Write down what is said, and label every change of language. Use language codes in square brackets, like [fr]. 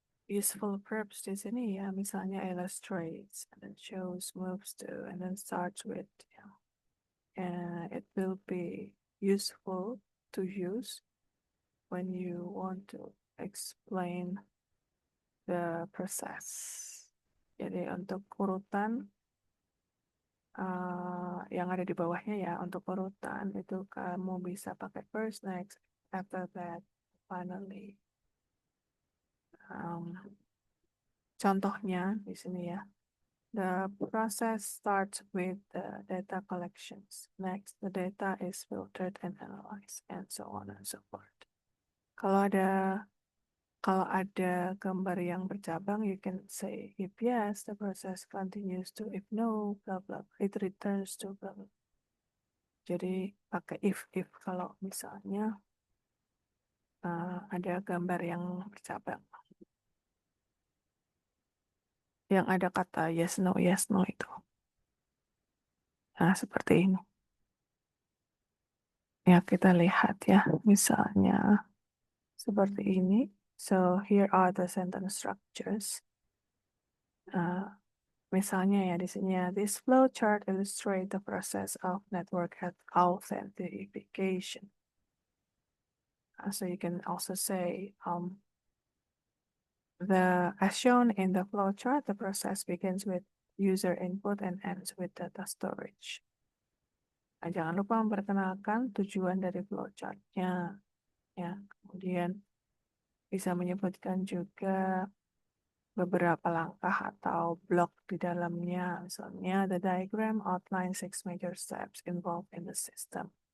[en] Useful verbs [id] di sini ya, misalnya [en] illustrates, and then shows, moves to, and then starts with. [id] Ya. [en] It will be useful to use when you want to explain the process. [id] Jadi untuk urutan yang ada di bawahnya ya, untuk urutan itu kamu bisa pakai [en] first, next, after that, finally. [id] Contohnya di sini ya. [en] The process starts with the data collections. Next, the data is filtered and analyzed, and so on and so forth. [id] Kalau ada gambar yang bercabang, [en] you can say if yes, the process continues to. If no, blah blah, it returns to blah blah. [id] Jadi pakai if kalau misalnya ada gambar yang bercabang, yang ada kata yes no itu. Nah seperti ini. Ya kita lihat ya, misalnya seperti ini. [en] So here are the sentence structures. [id] Misalnya ya di sini ya, [en] this flow chart illustrate the process of network authentication. So you can also say as shown in the flow chart, the process begins with user input and ends with data storage. [id] Nah, jangan lupa memperkenalkan tujuan dari flowchart-nya. Ya, kemudian bisa menyebutkan juga beberapa langkah atau blok di dalamnya. Misalnya, [en] the diagram outlines 6 major steps involved in the system.